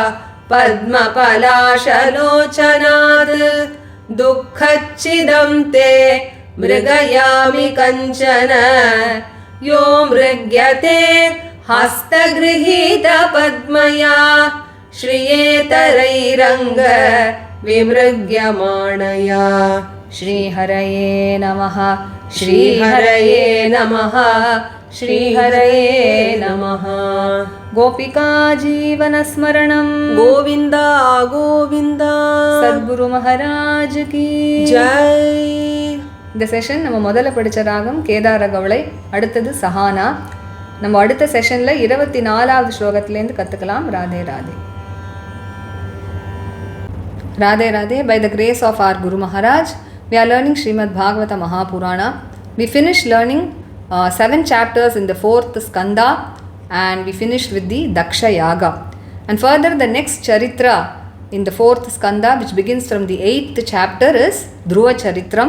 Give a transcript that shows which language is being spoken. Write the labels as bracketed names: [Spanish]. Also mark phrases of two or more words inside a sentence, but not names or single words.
[Sanskrit] पद्मपलाशलोचनात् दुःखच्चिदं ते मृगयामि कञ्चन यो मृग्यते हस्तगृहीतपद्मया श्रियेतरैरङ्ग विमृग्यमाणया श्रीहरये नमः श्रीहरये नमः श्रीहरये नमः गोपिका जीवनस्मरणं गोविन्द गोविन्द [Hindi] सद्गुरु महाराज की ஜெய். [Tamil] இந்த செஷன் நம்ம முதல்ல படித்த ராகம் கேதார கவளை, அடுத்தது சஹானா. நம்ம அடுத்த செஷனில் 24வது ஸ்லோகத்திலேருந்து கற்றுக்கலாம். ராதே ராதே. [English] Radhe Radhe. By the grace of our Guru Maharaj, we are learning Srimad Bhagavata Mahapurana. We finished learning 7 chapters in the 4th skanda, and we finished with the Daksha Yaga. And further, the next charitra in the 4th skanda, which begins from the 8th chapter, is Dhruva Charitram.